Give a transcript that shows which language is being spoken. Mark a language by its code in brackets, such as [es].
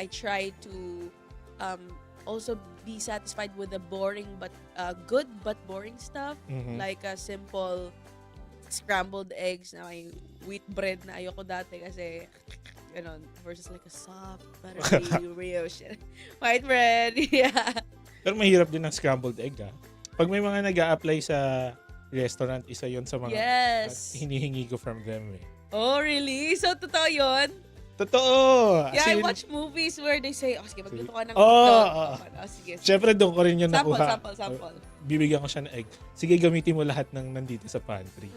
[en] I try to also be satisfied with the boring but good but boring stuff, like a simple scrambled eggs [tl] na may wheat bread na ayoko dati kasi ganon, [en] versus like a soft buttery brioche white bread. Yeah. [tl] Pero mahirap din ang scrambled egg, Pag may mga nag-a-apply sa restaurant, isa yon sa mga hinihingi ko from them, [en] Oh, really? So, [tl] totoo yun? Totoo! [en] Yeah, I watch movies where they say, [tl] sige, magluto ka ng sige. Siyempre, doon ko rin yung nakuha. [en] Sample. [tl] Bibigyan ko siya ng egg. Sige, gamitin mo lahat ng nandito sa pantry.